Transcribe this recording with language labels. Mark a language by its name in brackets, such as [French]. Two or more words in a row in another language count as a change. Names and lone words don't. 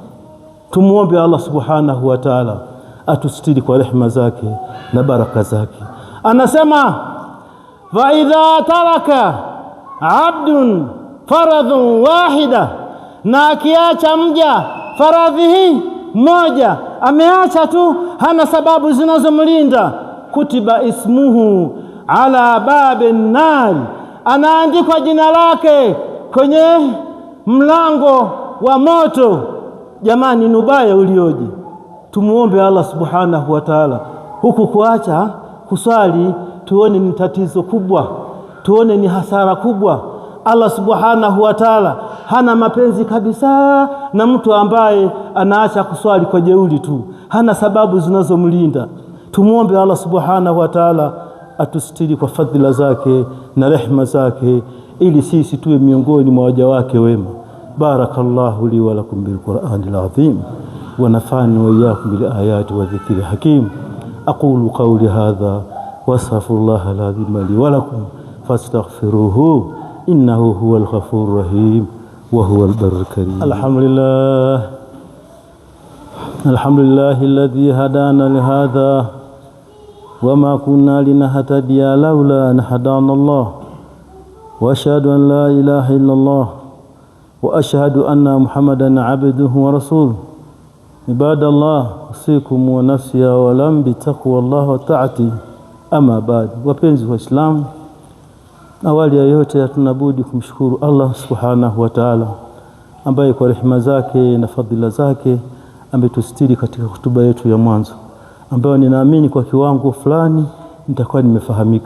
[Swahili] Tumuombe Allah [Arabic] سبحانه وتعالى [Swahili] atusitiri kwa rehema zake na baraka zake. Anasema [Arabic] فإذا ترك عبد فرضا واحدا, [Swahili] na akiacha mja faradhi hii moja, ameacha tu, hana sababu zinazomlinda, [Arabic] كتب اسمه على باب النار, [Swahili] anaandikwa jina lake kwenye mlango wa moto. Jamani, nubaya ulioje! Tumuombe Allah [Arabic] سبحانه وتعالى. [Swahili] Huku kuacha kuswali tuone ni tatizo kubwa, tuone ni hasara kubwa. Allah [Arabic] سبحانه وتعالى [Swahili] hana mapenzi kabisa na mtu ambaye anaacha kuswali kwa jeuri tu, hana sababu zinazomlinda. Tumuombe Allah [Arabic] سبحانه وتعالى [Swahili] atustiri kwa fadhila zake na rehema zake, ili sisi tuwe miongoni mwa waja wake wema. [Arabic] بارك الله لي ولكم بالقرآن العظيم ونفعني وإياكم بالآيات والذكر الحكيم. أقول قولي هذا وأستغفر الله العظيم لي ولكم فاستغفروه إنه هو الغفور الرحيم وهو البر الكريم. الحمد لله الذي هدانا لهذا وما كنا لنهتدي لولا أن هدانا الله وأشهد أن لا إله إلا الله وأشهد أن محمدا عبده ورسوله. عباد الله أوصيكم ونفسي ولم بتقوى الله وطاعته. أما بعد, [Swahili] wapenzi wa Islam, awali ya yote tunabudi kumshukuru Allah [Arabic] سبحانه وتعالى [Swahili] ambaye kwa rehema zake na fadhila zake ametustiri katika hutuba yetu ya mwanzo, ambayo ninaamini kwa kiwango fulani nitakuwa nimefahamika.